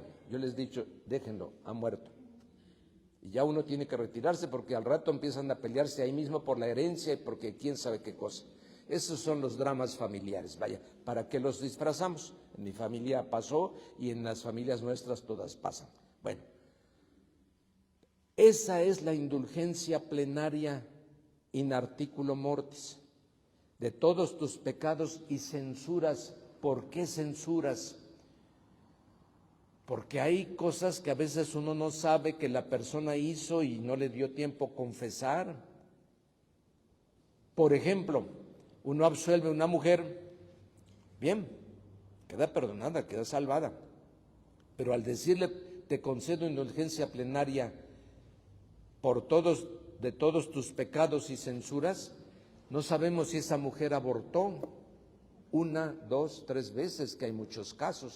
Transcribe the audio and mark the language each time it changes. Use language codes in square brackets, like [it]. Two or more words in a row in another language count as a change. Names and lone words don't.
[es] Yo les he dicho, déjenlo, ha muerto. Y ya uno tiene que retirarse porque al rato empiezan a pelearse ahí mismo por la herencia y porque quién sabe qué cosa. Esos son los dramas familiares, vaya, ¿para qué los disfrazamos? En mi familia pasó y en las familias nuestras todas pasan. Bueno, esa es la indulgencia plenaria [la] in articulo mortis, [es] de todos tus pecados y censuras. ¿Por qué censuras? Porque hay cosas que a veces uno no sabe que la persona hizo y no le dio tiempo confesar. Por ejemplo, uno absuelve a una mujer, bien, queda perdonada, queda salvada, pero al decirle te concedo indulgencia plenaria de todos tus pecados y censuras, no sabemos si esa mujer abortó 1, 2, 3 veces, que hay muchos casos.